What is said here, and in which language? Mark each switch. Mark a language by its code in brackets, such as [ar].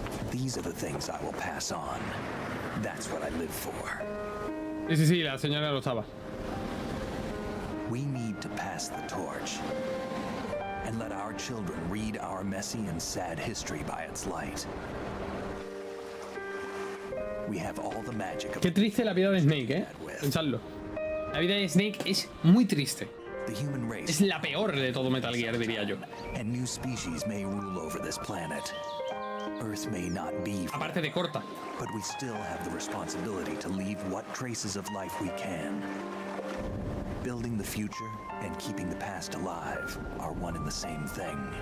[en] These are the things I will pass on. That's what I live for. [es] Sí, la señora lo estaba. [en] We need to pass the torch and let our children read our messy and sad history by its light. We have all the magic of... [es] Qué triste la vida de Snake, ¿eh? Pensadlo. La vida de Snake es muy triste. Es la peor de todo Metal Gear, diría yo. [en] And new species may rule over this planet. Earth may not be... [es] Aparte de corta. [en] But we still have the responsibility to leave what traces of life we can. Building the future and keeping the past alive are one and the same thing.